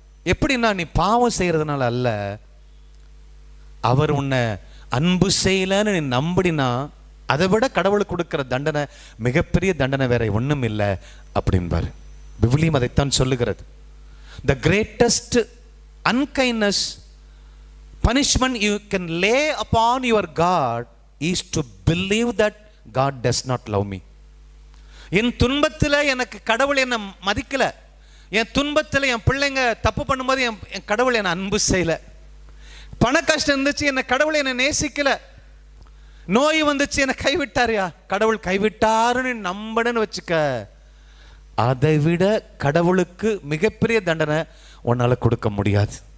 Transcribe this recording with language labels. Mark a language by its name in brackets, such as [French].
[Tamil] எப்படின்னா நீ பாவம் செய்யறதுனால அல்ல, அவர் உன்னை அன்பு செய்யலன்னு நீ நம்பினா அதை விட கடவுளுக்கு கொடுக்கிற தண்டனை, மிகப்பெரிய தண்டனை வேற ஒண்ணும் இல்லை அப்படின்பாரு. விவிலியம் அதைத்தான் சொல்லுகிறது. [English] The greatest unkindness, punishment you can lay upon your God is to believe that God does not love me. [Tamil] என் துன்பத்தில் எனக்கு கடவுள் என்னை மதிக்கல, என் துன்பத்தில் என் பிள்ளைங்க தப்பு பண்ணும்போது என் கடவுள் என்னை அன்பு செய்யல, பண கஷ்டம் இருந்துச்சு என்னை கடவுள் என்னை நேசிக்கல, நோய் வந்துச்சு என்னை கைவிட்டாரியா, கடவுள் கைவிட்டாருன்னு நம்பணுன்னு வச்சுக்க, அதை விட கடவுளுக்கு மிகப்பெரிய தண்டனை உன்னால கொடுக்க முடியாது.